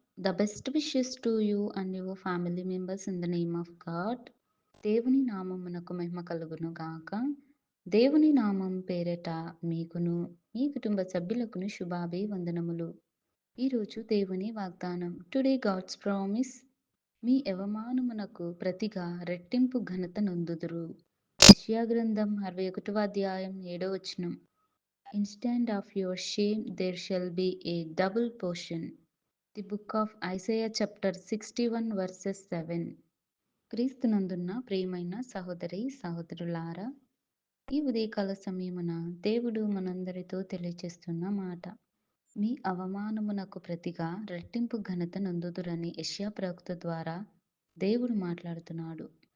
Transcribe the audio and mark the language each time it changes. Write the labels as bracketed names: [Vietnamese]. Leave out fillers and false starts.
[English] The best wishes to you and your family members in the name of God. [Telugu] దేవుని నామమునకు మహిమ కలుగును గాక. దేవుని నామం పేరట మీకును, మీ కుటుంబ సభ్యులకును శుభాభివందనములు. ఈరోజు దేవుని వాగ్దానం. [English] Today God's promise. [Telugu] మీ అవమానమునకు ప్రతిగా రెట్టింపు ఘనత నొందుదురు. యెషయా గ్రంథం 61వ అధ్యాయం 7వ వచనం. [English] Instead of your shame there shall be a double portion. The book of Isaiah chapter 61 verses 7. [Telugu] క్రీస్తునందున్న ప్రియమైన సహోదరి సహోదరులారా, ఈ ఉదయకాల సమయమున దేవుడు మనందరితో తెలియచేస్తున్న మాట, మీ అవమానమునకు ప్రతిగా రెట్టింపు ఘనత నందుదురని యెషయా ప్రవక్త ద్వారా దేవుడు మాట్లాడుతున్నాడు.